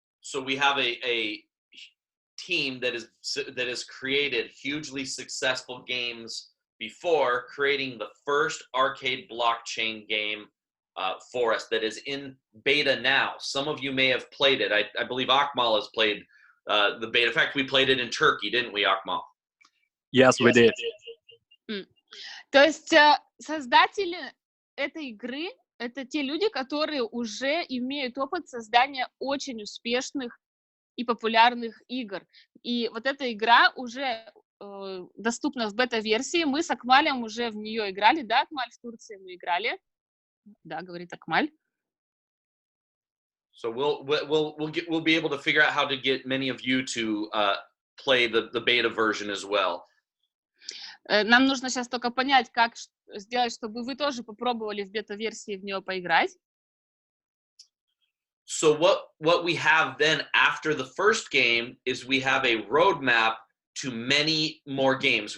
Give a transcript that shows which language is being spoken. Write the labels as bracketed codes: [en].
[en] So we have a team that has created hugely successful games before, creating the first arcade blockchain game for us that is in beta now. Some of you may have played it. I believe Akmal has played the beta. In fact, we played it in Turkey, didn't we, Akmal? Yes, we did. [ru] То есть создатели этой игры — это те люди, которые уже имеют опыт создания очень успешных и популярных игр. И вот эта игра уже доступна в бета-версии. Мы с Акмалем уже в нее играли. Да, Акмаль, в Турции мы играли. Да, говорит Акмаль. [en] So we'll be able to figure out how to get many of you to play the beta version as well. [ru] Нам нужно сейчас только понять, как сделать, чтобы вы тоже попробовали в бета-версии в нее поиграть. [en] So what we have then after the first game is we have a roadmap to many more games.